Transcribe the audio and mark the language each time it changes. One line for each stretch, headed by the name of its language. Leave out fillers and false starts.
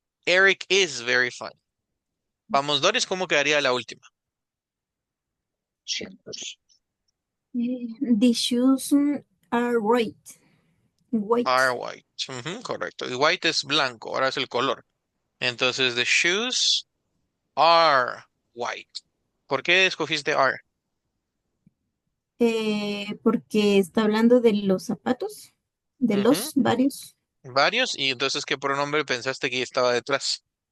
English: Eric is very funny.
Spanish: Vamos, Doris, ¿cómo quedaría la última?
English: The shoes are white. Are White.
Spanish: white. Ujú, correcto. Y white es blanco, ahora es el color.
English: Entonces, the shoes are white.
Spanish: ¿Por qué escogiste are? Porque está hablando de los zapatos, de Ujú, los varios. varios. Y entonces, ¿qué pronombre pensaste que estaba detrás?